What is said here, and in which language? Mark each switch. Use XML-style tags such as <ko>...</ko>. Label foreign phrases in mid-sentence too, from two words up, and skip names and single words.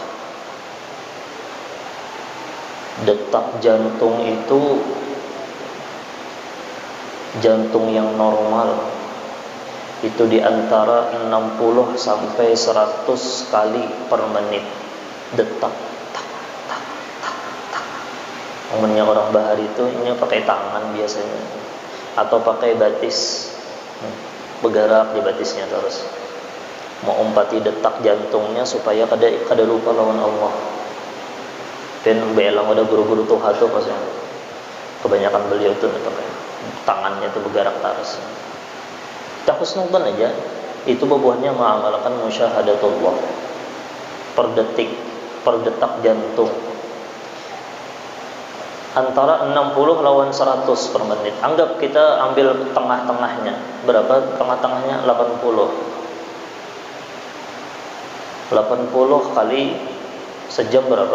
<id>Detak jantung itu jantung yang normal itu di antara 60 sampai 100 kali per menit detak. Tak tak tak tak.</id> <bjn>Umumnya orang bahari itu ini pakai tangan biasanya atau pakai batis. Bergerak di batisnya terus. Mau umpati detak jantungnya supaya kada lupa lawan Allah. Dan belang ada guru-guru tuha tuh pas kebanyakan beliau tuh pakai tangannya tuh bergerak terus.</bjn> <id>Kita husnudzon aja, itu buahnya mengamalkan musyahadatullah per detik, per detak jantung.</id> <bjn>Antara 60 lawan 100 per menit.</bjn> <id>Anggap kita ambil tengah-tengahnya. Berapa tengah-tengahnya? 80. 80 kali sejam berapa?</id>